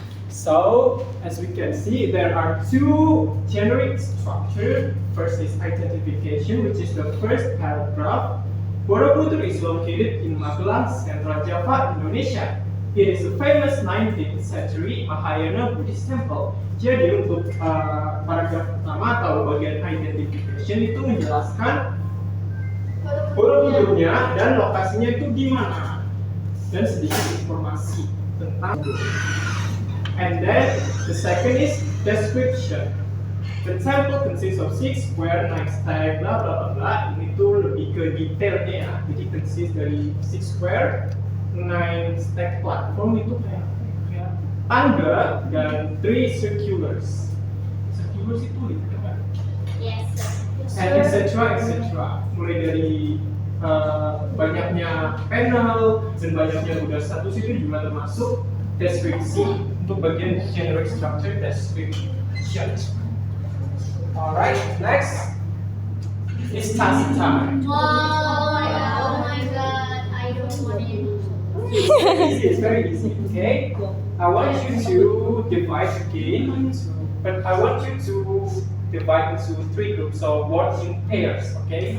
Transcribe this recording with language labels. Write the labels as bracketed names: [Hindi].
[English] So, as we can see, there are two generic structures. First is identification, which is the first paragraph. Borobudur is located in Magelang, Central Java, Indonesia. It is a famous 19th century Mahayana Buddhist temple. [Indonesian] Jadi untuk paragraf pertama atau bagian identification itu menjelaskan Borobudurnya dan lokasinya itu di mana dan sedikit informasi tentang. [English] And then the second is description. The table consists of 6 square, 9 stack, bla bla bla bla. [Indonesian] Ini tuh lebih ke detailnya ya. Jadi consist dari 6 square, 9 stack platform itu kayak tangga dan 3 circulars. Circulars itu gitu kan? [English] Yes, sir. And etc. [Indonesian] Mulai dari banyaknya panel dan banyaknya udah status itu juga termasuk deskripsi untuk bagian generic structure description. [English] Alright, next is task time. Wow, oh my god, I don't want it. It's very easy, okay? I want you to divide again, but I want you to divide into 3 groups, so work in pairs, okay?